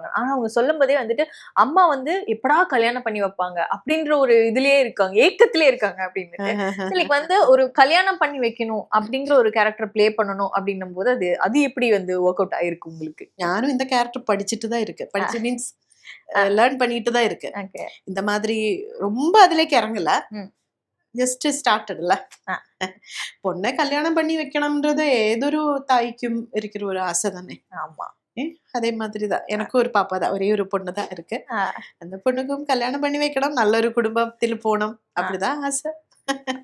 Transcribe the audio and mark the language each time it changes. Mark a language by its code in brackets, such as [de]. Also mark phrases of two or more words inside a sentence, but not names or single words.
[ta] ஆனா அவங்க சொல்லும் போதே வந்துட்டு அம்மா வந்து எப்படா கல்யாணம் பண்ணி வைப்பாங்க அப்படின்ற ஒரு இதுலயே இருக்காங்க, ஏக்கத்திலே இருக்காங்க அப்படின்னு. லைக் வந்து ஒரு கல்யாணம் பண்ணி வைக்கணும் அப்படிங்கிற ஒரு [en] character play [ta] பண்ணணும் அப்படின்னும் போது அது எப்படி வந்து [en] work out [ta] ஆயிருக்கு உங்களுக்கு? நானும் இந்த கேரக்டர் படிச்சுட்டு தான் இருக்கேன். படிச்சு [en] means learn [ta] பண்ணிட்டு தான் இருக்கேன். ஓகே. இந்த மாதிரி ரொம்ப அதுலேக்கு இறங்கல. ஜஸ்ட் ஸ்டார்ட்டட் இல்ல பொண்ணை கல்யாணம் பண்ணி வைக்கணும்ன்றது ஏதொரு தாய்க்கும் இருக்கிற ஒரு ஆசை தானே. ஆமா. அதே மாதிரி தான் எனக்கும் ஒரு பாப்பா தான், ஒரே ஒரு பொண்ணு தான் இருக்கு. அந்த பொண்ணுக்கும் கல்யாணம் பண்ணி வைக்கணும், நல்ல ஒரு குடும்பத்தில் போகணும், அப்படிதான் ஆசை.